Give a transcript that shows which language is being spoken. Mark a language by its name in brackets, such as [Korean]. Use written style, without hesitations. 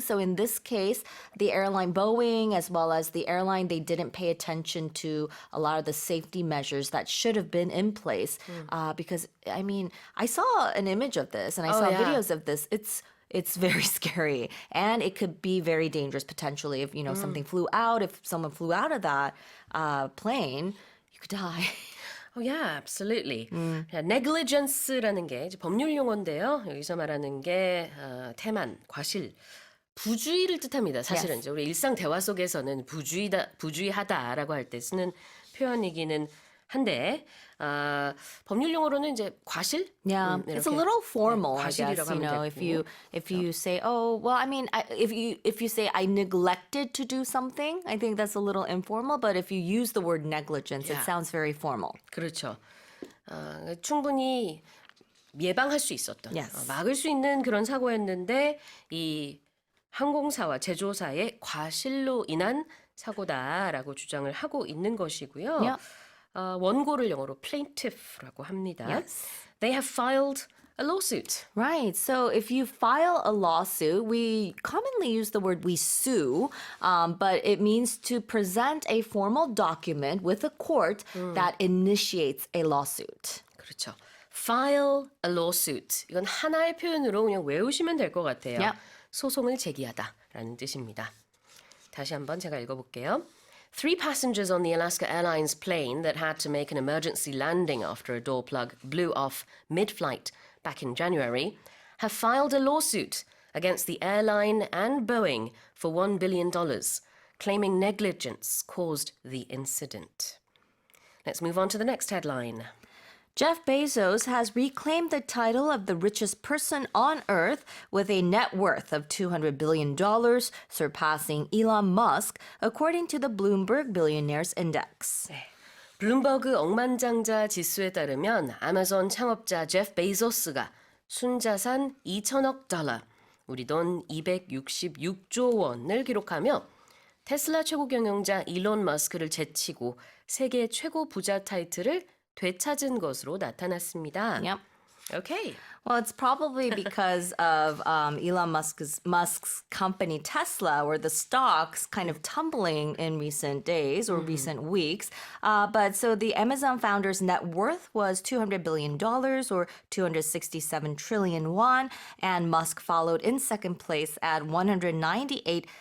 [English] So in this case, the airline Boeing as well as the airline, they didn't pay attention to a lot of the safety measures that should have been in place. Because, I mean, I saw an image of this and I saw videos of this. It's very scary, and it could be very dangerous potentially if, something flew out. If someone flew out of that plane, you could die. Oh, yeah, absolutely. [Korean] negligence라는 게 이제 법률 용어인데요. 여기서 말하는 게 태만, 과실, 부주의를 뜻합니다. 사실은 이제 우리 일상 대화 속에서는 부주의하다라고 할 때 쓰는 표현이기는 한데 법률 용어로는 이제 과실? [English] Yeah, it's a little formal, I guess. [Korean] 과실이라고 [English] If you say, oh, well, I mean, if you say I neglected to do something, I think that's a little informal. But if you use the word negligence, it sounds very formal. [Korean] 그렇죠. 충분히 예방할 수 있었던, [English] Yes. [Korean] 막을 수 있는 그런 사고였는데 이 항공사와 제조사의 과실로 인한 사고다라고 주장을 하고 있는 것이고요. [English] Yeah. [Korean] 원고를 영어로 plaintiff라고 합니다. [English] Yes. They have filed a lawsuit. Right. So if you file a lawsuit, we commonly use the word we sue, but it means to present a formal document with a court that initiates a lawsuit. [Korean] 그렇죠. [English] File a lawsuit. [Korean] 이건 하나의 표현으로 그냥 외우시면 될 것 같아요. [English] Yep. [Korean] 소송을 제기하다라는 뜻입니다. 다시 한번 제가 읽어볼게요. [English] Three passengers on the Alaska Airlines plane that had to make an emergency landing after a door plug blew off mid-flight back in January have filed a lawsuit against the airline and Boeing for $1 billion, claiming negligence caused the incident. Let's move on to the next headline. Jeff Bezos has reclaimed the title of the richest person on Earth with a net worth of $200 billion, surpassing Elon Musk, according to the Bloomberg Billionaires Index. [Korean] 블룸버그 억만장자 지수에 따르면 아마존 창업자 제프 베이조스가 순자산 2천억 달러, 우리 돈 266조 원을 기록하며 테슬라 최고경영자 일론 머스크를 제치고 세계 최고 부자 타이틀을 되찾은 것으로 나타났습니다. [English] Yep. Okay. Well, it's probably because of Elon Musk's company Tesla, where the stock's kind of tumbling in recent days or recent weeks. But so the Amazon founder's net worth was $200 billion or 267 trillion won, and Musk followed in second place at $198